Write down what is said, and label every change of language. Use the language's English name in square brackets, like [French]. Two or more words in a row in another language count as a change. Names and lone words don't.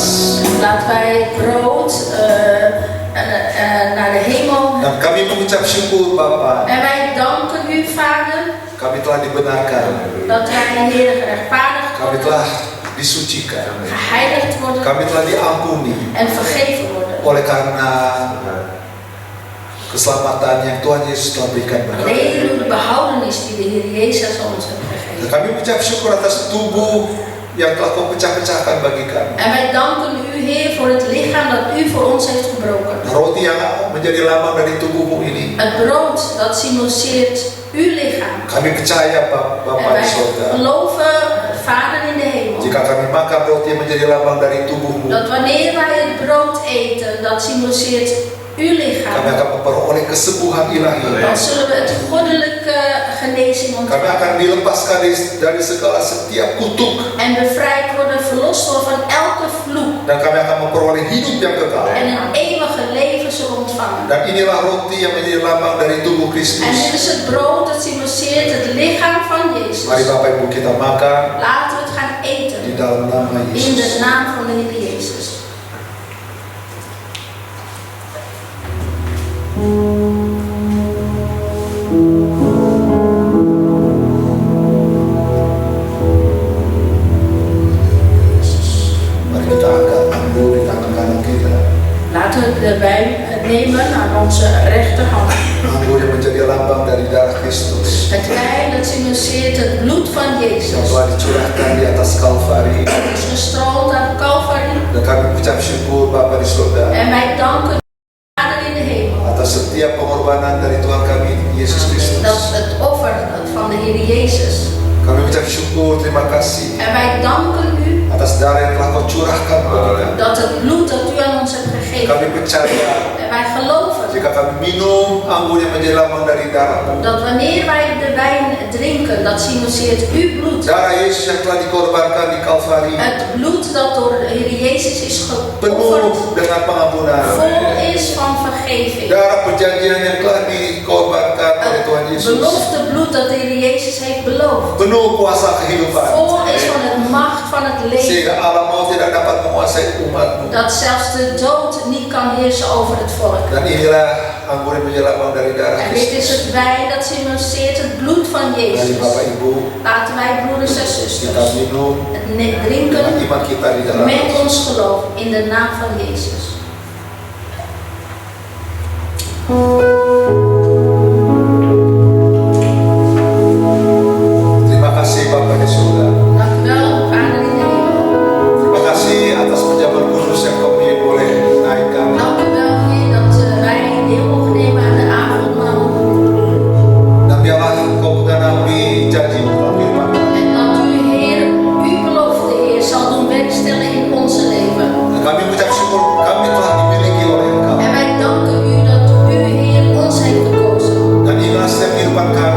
[Dutch] Laten wij brood naar de hemel. [Indonesian] Dan kami mengucap syukur Bapa, [Dutch] En wij danken u, Vader, [Indonesian] kami telah dibenarkan, [Dutch] dat wij, Heer, gerechtvaardigd [Indonesian] kami [Dutch] worden, [Indonesian] telah disucikan, [Dutch] geheiligd worden [Indonesian] kami telah diampuni [Dutch] en vergeven worden. [Indonesian] oleh karena keselamatan yang Tuhan Yesus telah berikan bagi kami. [Dutch] Reden de behoudenis die de Heer Jezus ons heeft gegeven. [Indonesian] Dan kami mengucap syukur atas tubuh yang telah Kau pecah-pecahkan bagi kami. [Dutch] En wij danken u, Heer, voor het lichaam dat u voor ons heeft gebroken. [Indonesian] Roti yang menjadi lambang dari tubuh-Mu ini, [Dutch] Het brood dat symboliseert uw lichaam. [Indonesian] kami percaya [Dutch] En [Indonesian] Bapa di [Dutch] wij [Indonesian] surga, [Dutch] geloven, Vader in de hemel, [Indonesian] jika kami makan roti yang menjadi lambang dari tubuh-Mu, [Dutch] dat wanneer wij het brood eten, dat symboliseert uw [Indonesian] kami [Dutch] lichaam, [Indonesian] akan memperoleh kesembuhan ilahi. [Dutch] dan zullen we het goddelijke genezing [Indonesian] Kami [Dutch] ontvangen. [Indonesian] akan dilepaskan dari segala setiap kutuk, [Dutch] En bevrijd worden, verlost worden van elke vloek. [Indonesian] dan kami akan memperoleh hidup yang kekal. [Dutch] En een eeuwige leven zullen ontvangen. [Indonesian] Dan inilah roti yang menjadi lambang dari tubuh [Dutch] En [Indonesian] Kristus. [Dutch] dit is het brood dat symboliseert het lichaam van Jezus. [Indonesian] Mari Bapak Ibu kita makan [Dutch] Laten we het gaan [Indonesian] di [Dutch] eten [Indonesian] dalam nama [Dutch] in de [Indonesian] Yesus. [Dutch] naam van de Heer Jezus. [Indonesian] Mari kita angkat anggur di tangan kanan kita. [Dutch] Laten we de wijn nemen aan onze rechterhand. [Indonesian] Anggur yang menjadi lambang dari darah [Dutch] van [Indonesian] yang [Dutch] Jezus. [Indonesian] telah dicurahkan di atas Kalvari. [Dutch] Het is gestroomd aan Calvary. [Indonesian] Dan kami mengucap syukur Bapa di surga [Dutch] En wij danken Vader in de hemel. [Indonesian] atas setiap pengorbanan dari Tuhan kami Yesus Kristus. [Dutch] Dat het offer van de Heer Jezus. [Indonesian] Kami mengucap syukur, terima kasih [Dutch] En wij danken u [Indonesian] atas darah yang telah kau curahkan bagi kami. [Dutch] dat het bloed dat u aan ons hebt gegeven. [Indonesian] Kami percaya [Dutch] En wij geloven [Indonesian] jika kami minum anggur yang menjadi lambang dari darah-Mu, [Dutch] dat wanneer wij de wijn drinken, dat symboliseert uw bloed. [Indonesian] darah Yesus yang telah dikorbankan di Kalvari, [Dutch] Het bloed dat door de Heer Jezus is [Indonesian] penuh [Dutch] geofferd, [Indonesian] dengan pengampunan. [Dutch] vol is van vergeving. [Indonesian] Darah perjanjian yang telah dikorbankan oleh Tuhan [Dutch] Het [Indonesian] Yesus, [Dutch] belofte bloed dat de Heer Jezus heeft beloofd. [Indonesian] penuh kuasa kehidupan, [Dutch] Vol is van het macht van het leven. [Indonesian] sehingga alam maut tidak dapat menguasai umat-Mu. [Dutch] Dat zelfs de dood niet kan heersen over het volk. [Indonesian] Dan inilah anggur yang menjadi lambang dari darah [Dutch] En dit is [Indonesian] Kristus. [Dutch] het wijn dat symboliseert het bloed van [Indonesian] Mari [Dutch] Jezus. [Indonesian] Bapak Ibu, [Dutch] Laten wij broeders en [Indonesian] kita [Dutch] zusters [Indonesian] minum [Dutch] het [Indonesian] dengan [Dutch] drinken [Indonesian] iman kita di dalam [Dutch] met ons geloof in de naam van Jezus. [Indonesian] Terima kasih Bapak di surga. [Dutch] Dank u wel, Vader in de hemel. [Indonesian] Terima kasih atas pejabat kudus yang kau boleh naikkan. [Dutch] Dank u wel, Heer, dat wij deel mogen nemen aan de avondmaal. [Indonesian] Dan biarlah kau menggenapi janji dalam firman. [Dutch] En dat u, Heer, uw belofte, Heer, zal doen werkstellen in onze leven. [Indonesian] Dan kami mengucap syukur kami telah dimiliki oleh Engkau. [Dutch] En wij danken u dat u, Heer, ons heeft gekozen. [Indonesian] Dan inilah setiap kehidupan kami.